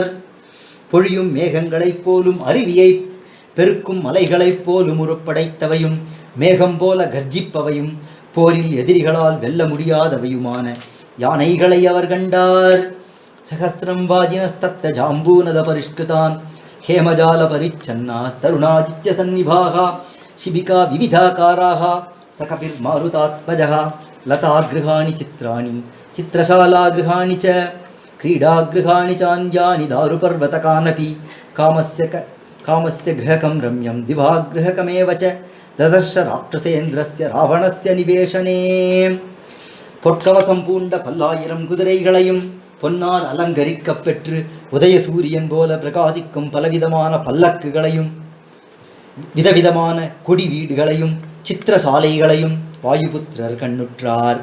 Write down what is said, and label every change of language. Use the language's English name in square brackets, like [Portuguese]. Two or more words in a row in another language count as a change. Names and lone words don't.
[Tamil] பொழியும் மேகங்களைப் போலும் அருவியை பெருக்கும் மலைகளைப் போலும் உருப்படைத்தவையும் மேகம் போல கர்ஜிப்பவையும் போரில் எதிரிகளால் வெல்ல முடியாதவையுமான யானைகளை அவர் கண்டார். [Sanskrit] सहस्रं वाजिनस्तत्र जाम्बूनद परिष्कृतान् हेमजाल परिच्छन्नांस् तरुणादित्य सन्निभान् शिबिका विविधाकाराः सकपिर्मारुतात्मजः लतागृहाणि चित्राणि चित्रशालागृहाणि च क्रीडागृहाणि चान्यानि दारुपर्वतकानपि कामस्य गृहकं रम्यं दिवागृहकमेव च ददर्श राक्षसेन्द्रस्य रावणस्य निवेशने [Tamil] பொற்கவசம் பூண்ட 1000 குதிரைகளையும் பொன்னால் அலங்கரிக்கப் பெற்று உதய சூரியன் போல பிரகாசிக்கும் பலவிதமான பல்லக்குகளையும் விதவிதமான கொடி வீடுகளையும் சித்திரசாலைகளையும் வாயுபுத்திரர் கண்ணுற்றார்.